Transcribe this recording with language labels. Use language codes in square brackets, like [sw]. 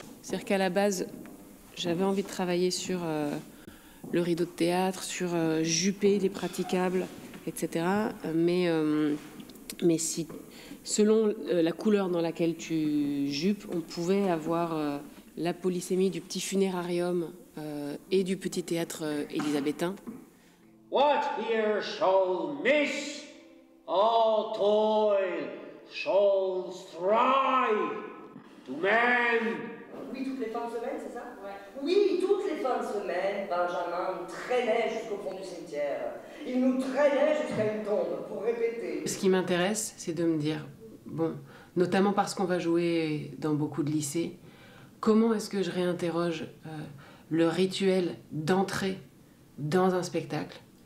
[fr] C'est-à-dire qu'à la base, j'avais envie de travailler sur le rideau de théâtre, sur juper les praticables, etc. Mais si, selon la couleur dans laquelle tu jupes, on pouvait avoir la polysémie du petit funérarium et du petit théâtre élisabétain. [en] What here shall miss, all toil shall strive to man. [fr] Oui, toutes les fins de semaine, c'est ça? Ouais. Oui, toutes les fins de semaine, Benjamin nous traînait jusqu'au fond du cimetière. Il nous traînait jusqu'à une tombe pour répéter. Ce qui m'intéresse, c'est de me dire, bon, notamment parce qu'on va jouer dans beaucoup de lycées, comment est-ce que je réinterroge le rituel d'entrée dans un spectacle?